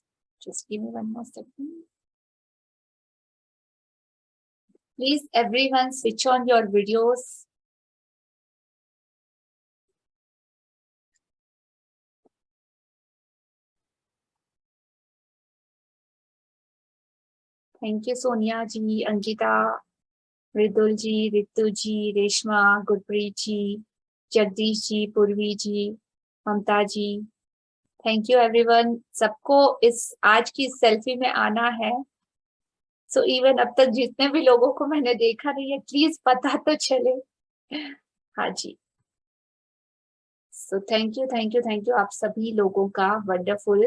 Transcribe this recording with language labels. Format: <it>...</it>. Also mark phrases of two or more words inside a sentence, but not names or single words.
<en>Just give me one more second. Please, everyone, switch on your videos. Thank you, Sonia ji, Ankita, Ridul ji, Ritu ji, Reshma, Gurpreet ji, Jagdish ji, Purvi ji, Mamta ji. Thank you everyone.</en> <hi>सबको इस आज की सेल्फी में आना है।</hi> <en>so even</en> <hi>अब तक जितने भी लोगों को मैंने देखा नहीं है, प्लीज पता तो चले। हाँ जी।</hi> <en>so thank you</en> <hi>आप सभी लोगों का, वंडरफुल।</hi>